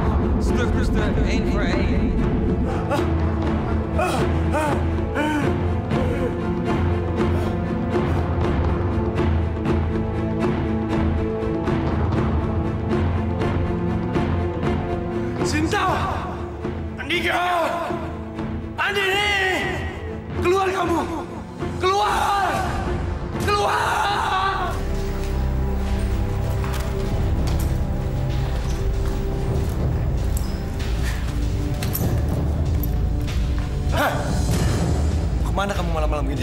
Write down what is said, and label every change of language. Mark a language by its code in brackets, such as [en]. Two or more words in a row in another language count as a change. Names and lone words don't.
[nl] Stuk voor stuk, één voor één. [id] Sinta! Andika! Andini! Keluar kamu! Keluar! Keluar! Hah? Kemana kamu malam-malam ini?